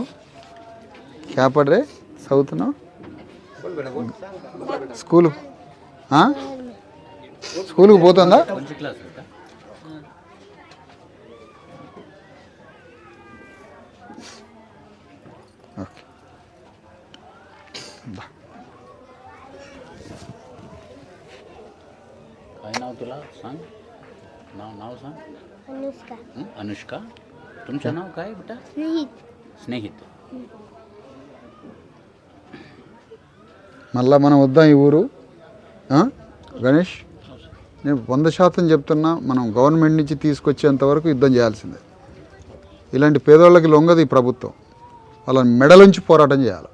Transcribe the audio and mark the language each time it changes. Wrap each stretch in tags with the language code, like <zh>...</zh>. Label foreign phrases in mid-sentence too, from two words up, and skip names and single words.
<te>క్యాపడ్రే చదువుతున్నావు? స్కూల్కి పోతుందా? ఓకే.</te> <mr>अनुष्का, तुमचं नाव काय बेटा? स्नेहित.</mr> <te>మళ్ళీ మనం వద్దాం ఈ ఊరు. గణేష్, నేను 100% చెప్తున్నా, మనం గవర్నమెంట్ నుంచి తీసుకొచ్చేంత వరకు యుద్ధం చేయాల్సిందే. ఇలాంటి పేదవాళ్ళకి లొంగదు ఈ ప్రభుత్వం. వాళ్ళని మెడలుంచి పోరాటం చేయాలి.</te>